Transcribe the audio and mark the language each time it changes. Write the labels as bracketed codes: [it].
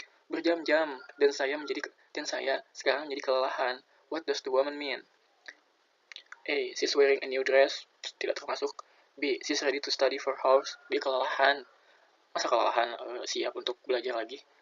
[id] Berjam-jam, dan saya sekarang menjadi kelelahan. [en] What does the woman mean? A, she's wearing a new dress. [id] Tidak termasuk. [en] B, she's ready to study for hours. [id] Dia kelelahan. Masa kelelahan siap untuk belajar lagi?